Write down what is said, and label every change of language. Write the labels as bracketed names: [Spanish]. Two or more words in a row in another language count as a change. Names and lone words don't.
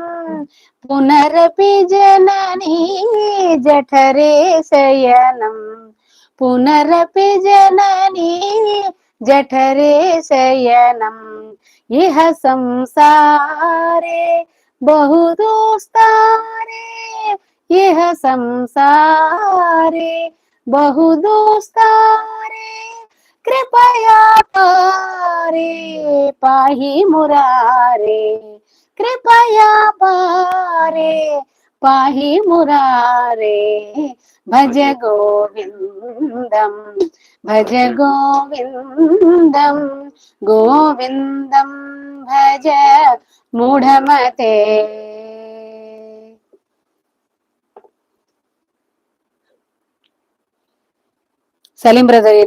[Sanskrit] పునరపి జననీ జఠరే శయనం పునరపి జననీ జఠరే శయనం ఇహ సంసారే బహుదూస్తారే ఇహ సంసారే బహుదూస్తారే कृपया पारे पाहि मुरारे कृपया पारे पाहि मुरारे भज गोविंदम गोविंदम भज मूढ़मते. [Telugu] సలీం బ్రదర్